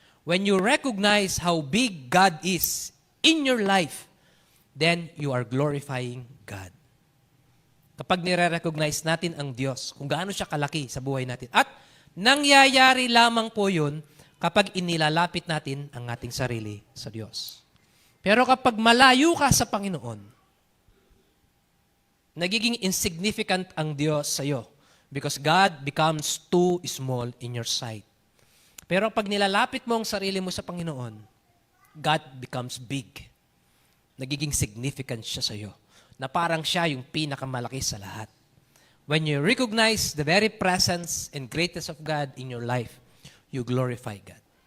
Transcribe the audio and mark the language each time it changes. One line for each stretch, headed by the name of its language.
English: When you recognize how big God is in your life, then you are glorifying God.
Filipino: Kapag nire-recognize natin ang Diyos, kung gaano siya kalaki sa buhay natin. At nangyayari lamang po yun kapag inilalapit natin ang ating sarili sa Diyos. Pero kapag malayo ka sa Panginoon, nagiging insignificant ang Diyos sa iyo
English: because God becomes too small in your sight.
Filipino: Pero pag nilalapit mo ang sarili mo sa Panginoon,
English: God becomes big.
Filipino: Nagiging significant siya sa iyo. Na parang siya yung pinakamalaki sa lahat.
English: When you recognize the very presence and greatness of God in your life, you glorify God.